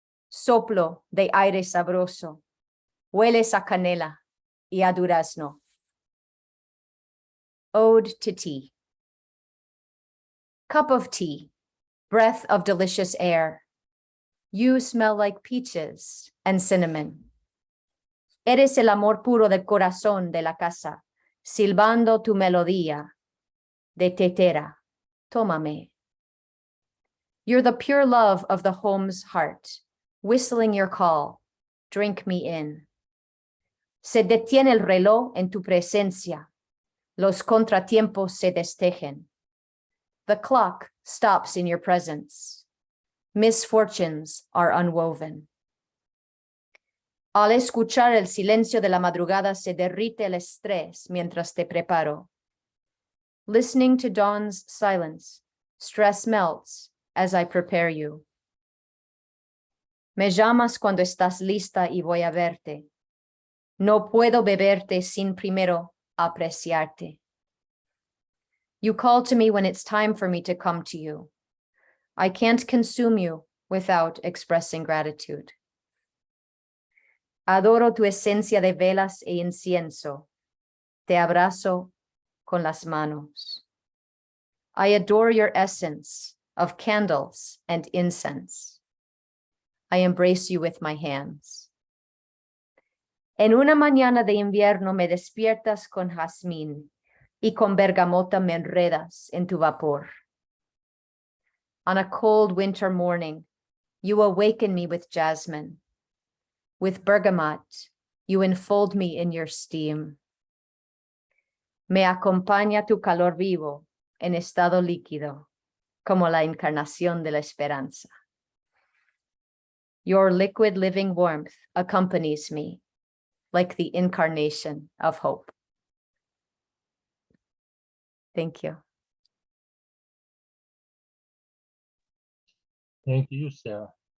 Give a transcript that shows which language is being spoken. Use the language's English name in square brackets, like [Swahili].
[Spanish] Soplo de aire sabroso. Hueles a canela y a durazno. [English] Ode to tea. Cup of tea, breath of delicious air. You smell like peaches and cinnamon. [Spanish] Eres el amor puro del corazón de la casa, silbando tu melodía de tetera. Tómame. [English] You're the pure love of the home's heart, whistling your call. Drink me in. [Spanish] Se detiene el reloj en tu presencia. Los contratiempos se destejen. [English] The clock stops in your presence. Misfortunes are unwoven. [Spanish] Al escuchar el silencio de la madrugada se derrite el estrés mientras te preparo. [English] Listening to dawn's silence, stress melts as I prepare you. [Spanish] Me llamas cuando estás lista y voy a verte. No puedo beberte sin primero apreciarte. [English] You call to me when it's time for me to come to you. I can't consume you without expressing gratitude. [Spanish] Adoro tu esencia de velas e incienso. Te abrazo con las manos. [English] I adore your essence of candles and incense. I embrace you with my hands. [Spanish] En una mañana de invierno me despiertas con jazmín y con bergamota me enredas en tu vapor. [English] On a cold winter morning, you awaken me with jasmine. With bergamot, you enfold me in your steam. [Spanish] Me acompaña tu calor vivo en estado líquido, como la encarnación de la esperanza. [English] Your liquid living warmth accompanies me, like the incarnation of hope. Thank you. Thank you, Sarah.